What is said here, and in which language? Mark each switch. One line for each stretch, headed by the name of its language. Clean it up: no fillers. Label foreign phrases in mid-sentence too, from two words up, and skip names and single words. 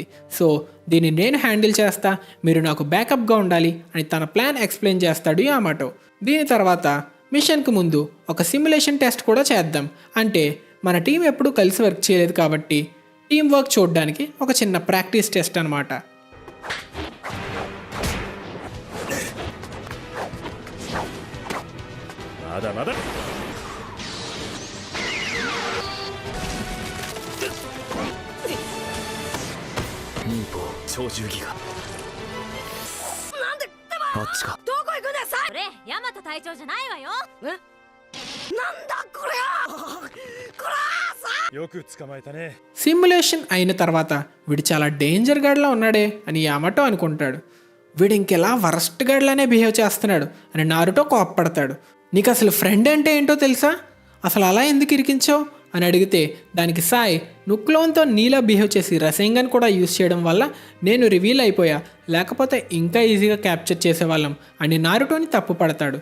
Telugu: సో దీన్ని నేను హ్యాండిల్ చేస్తా, మీరు నాకు బ్యాకప్గా ఉండాలి అని తన
English: plan explain
Telugu: చేస్తాడు యామాటో. దీని తర్వాత మిషన్కి ముందు ఒక
English: simulation test
Telugu: కూడా చేద్దాం. అంటే మన టీం ఎప్పుడూ కలిసి వర్క్ చేయలేదు కాబట్టి
English: team work
Telugu: చూడడానికి ఒక చిన్న
English: practice test
Telugu: అనమాట.
Japanese: まだ忍法超重技がなんであっちか。どこ行くんだよさ。俺ヤマト隊長じゃないわよ。なんだこれは。こらさ。よく捕まえたね。
Telugu: సిమ్యులేషన్ అయిన తర్వాత వీడు చాలా డేంజర్ గాడ్లా ఉన్నాడే అని యామాటో అనుకుంటాడు. వీడు ఇంకెలా వరస్ట్ గాడ్లానే బిహేవ్ చేస్తున్నాడు అని నారుటో కోప్పడతాడు. నీకు అసలు ఫ్రెండ్ అంటే ఏంటో తెలుసా, అసలు అలా ఎందుకు ఇరికించావు అని అడిగితే దానికి సాయ్ నువ్వు క్లోన్తో నీలా బిహేవ్ చేసి రసేంగన్ కూడా యూజ్ చేయడం వల్ల నేను రివీల్ అయిపోయా, లేకపోతే ఇంకా ఈజీగా క్యాప్చర్ చేసేవాళ్ళం అని నారుటోని తప్పు పడతాడు.